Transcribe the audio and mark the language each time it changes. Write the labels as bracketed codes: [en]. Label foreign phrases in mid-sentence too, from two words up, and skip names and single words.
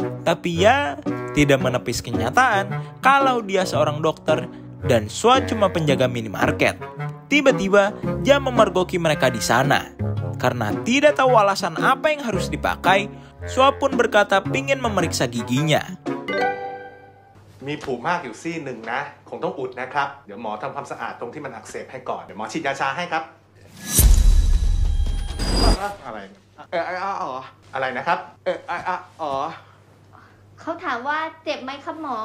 [id] Tapi ya, tidak menepis kenyataan kalau dia seorang dokter dan Sua cuma penjaga minimarket. Tiba-tiba, Jia memergoki mereka di sana. Karena tidak tahu alasan apa yang harus dipakai, Sua pun berkata pingin memeriksa giginya. [th] มีผุมากอยู่ซี่หนึ่งนะคงต้องอุดนะครับเดี๋ยวหมอทำความสะอาดตรงที่มันอักเสบให้ก่อนเดี๋ยวหมอฉีดยาชาให้ครับอะไรอะไรนะครับ เขาถามว่าเจ็บไหมครับหมอ